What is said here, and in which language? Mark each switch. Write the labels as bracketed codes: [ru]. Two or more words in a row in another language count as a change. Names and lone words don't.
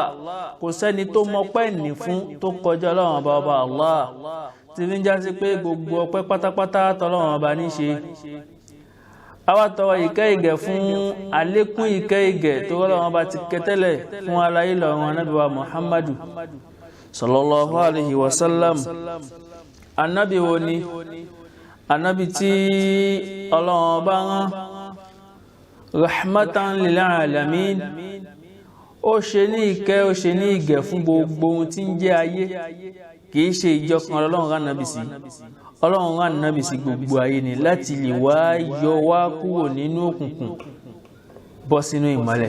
[yo] Kò sẹ́ni tó mọpẹ́ ní fún tó kọjá Ọlọ́run bá Allah. Tí fi ń já sí pé gbogbo ọpẹ́ pátápátá tọ́lọ́run bá ní ṣe. A wá tọrọ ìkẹ́ ìgẹ̀ fún àlékún ìkẹ́ ìgẹ̀ tó Ọlọ́run bá ti kẹtẹ́lẹ̀ fún aláyé lọ́run Ànábì wa Muhammadu [ar] صلى الله عليه وسلم. [yo] Ànábì wo ni? Ànábì tí Ọlọ́run bá rán [ar] رحمة للعالمين. [yo] Ó ṣe ní ìkẹ́, ó ṣe ní ìgẹ̀ fún gbogbo ohun tí ń jẹ́ ayé. Kìí ṣe ìjọ kan Ọlọ́run rán Ànábì sí. Ọlọ́run rán Ànábì sí gbogbo ayé ni láti lè wá yọ wá kúrò nínú òkùnkùn bọ́ sínú ìmọ́lẹ̀.